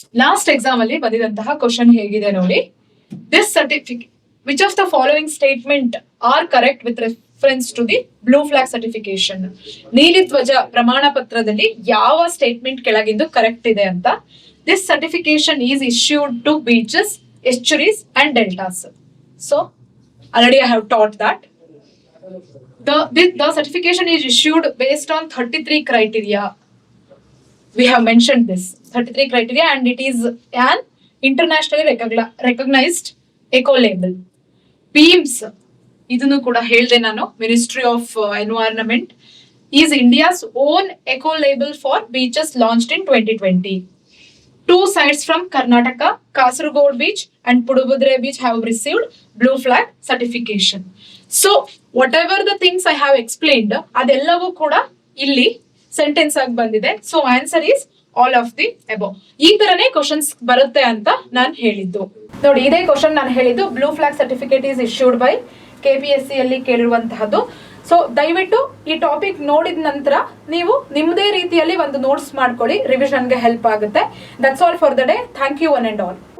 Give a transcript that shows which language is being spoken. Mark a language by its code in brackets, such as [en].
[kn] Last exam ಅಲ್ಲಿ ಬಂದಿದಂತಹ question ಹೇಗಿದೆ ನೋಡಿ. [en] This certificate which of the following statement are correct with reference to the blue flag certification. [kn] ನೀಲಿ ಧ್ವಜ ಪ್ರಮಾಣ ಪತ್ರದಲ್ಲಿ ಯಾವ ಸ್ಟೇಟ್ಮೆಂಟ್ ಕೆಳಗಿಂದು ಕರೆಕ್ಟ್ ಇದೆ ಅಂತ. [en] This certification is issued to beaches, estuaries and deltas. So already I have taught that the certification is issued based on 33 criteria. We have mentioned this 33 criteria and it is an internationally recognized eco label. PIMS [kn] idunu kuda helde nanu, [en] Ministry of Environment, is India's own eco label for beaches launched in 2020. 2 sites from Karnataka, Kasaragod Beach and Pudubudre Beach have received blue flag certification. So whatever the things I have explained, [kn] adellavu kuda illi sentence agi bandide. [en] So answer is all of the above. [kn] ಈ ತರನೇ questions ಬರುತ್ತೆ ಅಂತ ನಾನು ಹೇಳಿದ್ದು ನೋಡಿ. ಇದೇ question ನಾನು ಹೇಳಿದ್ದು [en] blue flag certificate is issued by KPSC [kn] ಅಲ್ಲಿ ಕೇಳಿರುವಂತಹದ್ದು. ಸೊ ದಯವಿಟ್ಟು ಈ ಟಾಪಿಕ್ ನೋಡಿದ ನಂತರ ನೀವು ನಿಮ್ಮದೇ ರೀತಿಯಲ್ಲಿ ಒಂದು ನೋಟ್ಸ್ ಮಾಡ್ಕೊಳ್ಳಿ, ರಿವಿಷನ್ಗೆ ಹೆಲ್ಪ್ ಆಗುತ್ತೆ. [en] That's all for the day. Thank you one and all.